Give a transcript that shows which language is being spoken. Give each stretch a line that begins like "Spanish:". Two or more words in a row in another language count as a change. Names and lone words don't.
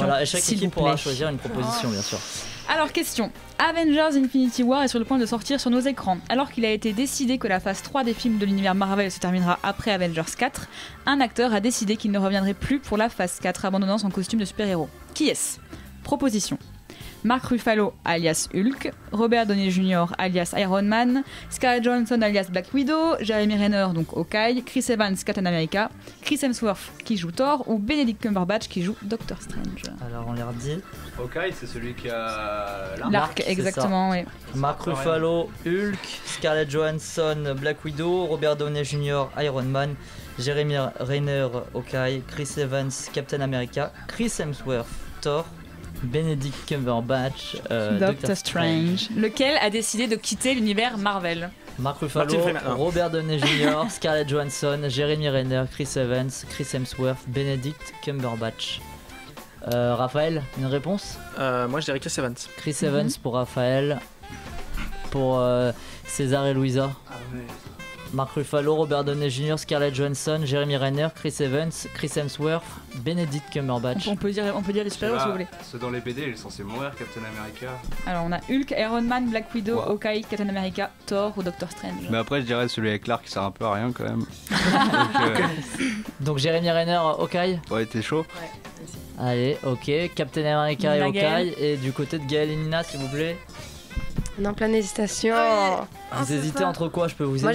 French: Voilà, et chaque équipe pourra choisir une proposition, bien sûr. Alors, question. Avengers Infinity War est sur le point de sortir sur nos écrans. Alors qu'il a été décidé que la phase 3 des films de l'univers Marvel se terminera après Avengers 4, un acteur a décidé qu'il ne reviendrait plus pour la phase 4, abandonnant son costume de super-héros. Qui est-ce? Proposition. Mark Ruffalo alias Hulk, Robert Downey Jr. alias Iron Man, Scarlett Johansson alias Black Widow, Jeremy Renner donc Hawkeye, Chris Evans Captain America, Chris Hemsworth qui joue Thor ou Benedict Cumberbatch qui joue Doctor Strange. Alors on leur dit. Hawkeye, c'est celui qui a l'arc exactement, oui. Mark Ruffalo, Hulk, Scarlett Johansson, Black Widow, Robert Downey Jr. Iron Man, Jeremy Renner Hawkeye, Chris Evans Captain America, Chris Hemsworth Thor, Benedict Cumberbatch, Doctor Strange. Lequel a décidé de quitter l'univers Marvel? Mark Ruffalo, Robert Downey Jr., Scarlett Johansson, Jeremy Renner, Chris Evans, Chris Hemsworth, Benedict Cumberbatch. Raphaël, une réponse? Moi je dirais Chris Evans. Chris Evans pour Raphaël. Pour César et Louisa. Ah ouais. Mark Ruffalo, Robert Downey Jr., Scarlett Johansson, Jeremy Renner, Chris Evans, Chris Hemsworth, Benedict Cumberbatch. On peut dire les super-héros si vous voulez. Ceux dans les BD, il est censé mourir, Captain America. Alors on a Hulk, Iron Man, Black Widow, Hawkeye, Captain America, Thor ou Doctor Strange. Mais après, je dirais celui avec Clark qui sert un peu à rien quand même. Donc Jeremy Renner, Hawkeye. Ouais, t'es chaud. Ouais. Allez, ok. Captain America et Hawkeye. Et du côté de Gaël et Nina, s'il vous plaît. On est en pleine hésitation. Vous hésitez entre quoi? Je peux vous aider?